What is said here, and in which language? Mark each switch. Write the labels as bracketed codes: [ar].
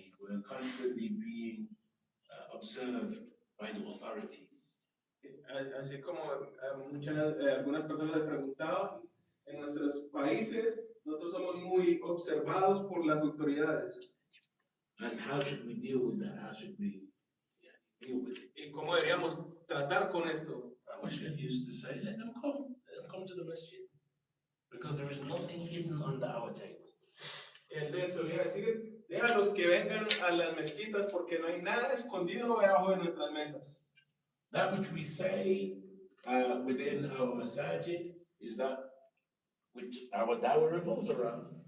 [en] were constantly being observed by the authorities. [es] Así como algunas personas le preguntaban, en nuestros países nosotros somos muy observados por las autoridades. [en] And how should we deal with that? How should we deal with it? [es] ¿Y cómo deberíamos tratar con esto? [en] Our Sheikh used to say, let them come to the masjid, because there is nothing hidden under our tables. [es] Él les solía decir, déjalos que vengan a las mezquitas porque no hay nada escondido debajo de nuestras mesas. [en] That which we say within our masajid is that which our dawah revolves around.